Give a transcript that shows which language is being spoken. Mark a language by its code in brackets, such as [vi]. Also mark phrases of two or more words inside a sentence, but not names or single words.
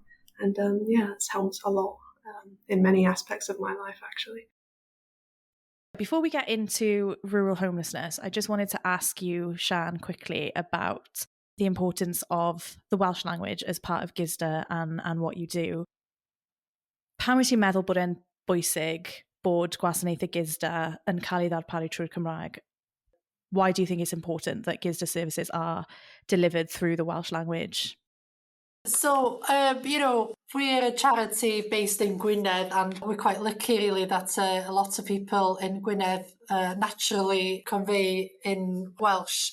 [en] And it's helped a lot in many aspects of my life, actually. Before we get into rural homelessness, I just wanted to ask you, Sian, quickly about the importance of the Welsh language as part of GISDA and what you do. [cy] Pam wyt ti'n meddwl bod e'n bwysig bod gwasanaethau GISDA yn cael ei ddarparu trwy'r Cymraeg? [en] Why do you think it's important that GISDA services are delivered through the Welsh language? So, we're a charity based in Gwynedd and we're quite lucky really that a lot of people in Gwynedd naturally convey in Welsh.